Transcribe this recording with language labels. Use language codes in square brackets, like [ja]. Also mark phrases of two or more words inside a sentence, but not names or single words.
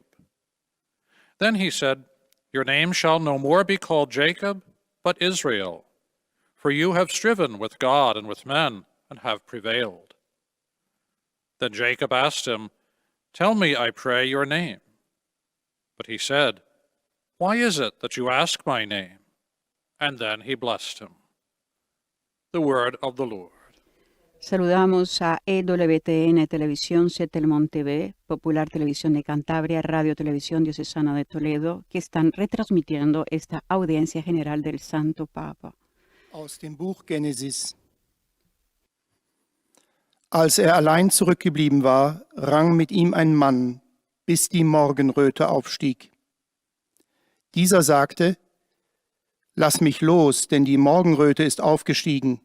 [en] Then he said, your name shall no more be called Jacob, but Israel, for you have striven with God and with men, and have prevailed. Then Jacob asked him, tell me, I pray, your name. But he said, why is it that you ask my name? And then he blessed him. The word of the Lord. [es] Saludamos a EWTN Televisión, Setelmont TV, Popular Televisión de Cantabria, Radio Televisión Diocesana de Toledo, que están retransmitiendo esta audiencia general del Santo Papa. [de] Aus dem Buch Genesis. Als allein zurückgeblieben war, rang mit ihm ein Mann, bis die Morgenröte aufstieg. Dieser sagte: Lass mich los, denn die Morgenröte ist aufgestiegen.